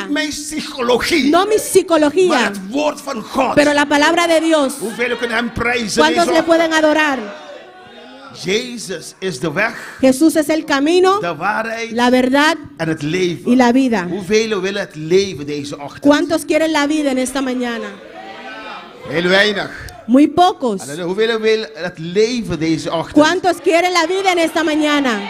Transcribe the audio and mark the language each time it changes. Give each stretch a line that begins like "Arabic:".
Dutch: Niet mijn psychologie.
Spanish: no mi
Dutch: Maar
Spanish: psicología,
Dutch: het woord van God.
Spanish: pero la palabra de Dios.
Dutch: Hoeveel kunnen hem prijzen?
Spanish: ¿Cuántos
Dutch: deze
Spanish: le
Dutch: ochtend?
Spanish: pueden adorar?
Dutch: Jezus is de weg,
Spanish: Jesús es el camino,
Dutch: de waarheid
Spanish: la verdad
Dutch: en het leven.
Spanish: y la vida.
Dutch: Hoeveel willen het leven deze ochtend?
Spanish: ¿Cuántos quieren la vida en esta mañana?
Dutch: Heel weinig.
Spanish: Muy pocos.
Dutch: Halleluja. Hoeveel willen het leven deze ochtend?
Spanish: ¿Cuántos quieren la vida en esta mañana?